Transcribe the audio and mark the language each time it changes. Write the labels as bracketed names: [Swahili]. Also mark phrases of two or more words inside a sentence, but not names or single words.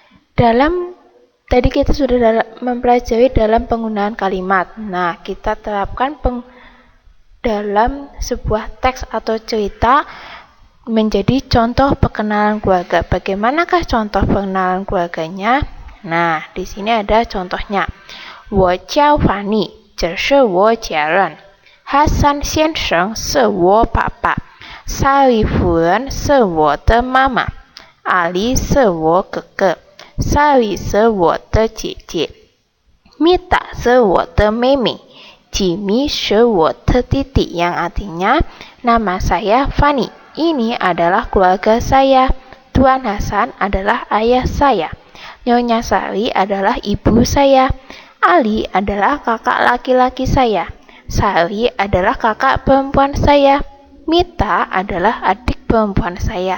[Indonesian] Tadi kita sudah mempelajari dalam penggunaan kalimat. Nah, kita terapkan dalam sebuah teks atau cerita menjadi contoh perkenalan keluarga. Bagaimanakah contoh perkenalan keluarganya? Nah, di sini ada contohnya. [Chinese] 我叫凡妮，这是我家人。Hasan 先生是我爸爸，萨莉夫人是我的妈妈，阿丽是我哥哥，萨莉是我的姐姐，米达是我的妹妹，Jimmy是我的弟弟, [Indonesian] yang artinya nama saya Fanny. Ini adalah keluarga saya. Tuan Hasan adalah ayah saya. Nyonya Sari adalah ibu saya. Ali adalah kakak laki-laki saya. Sari adalah kakak perempuan saya. Mita adalah adik perempuan saya.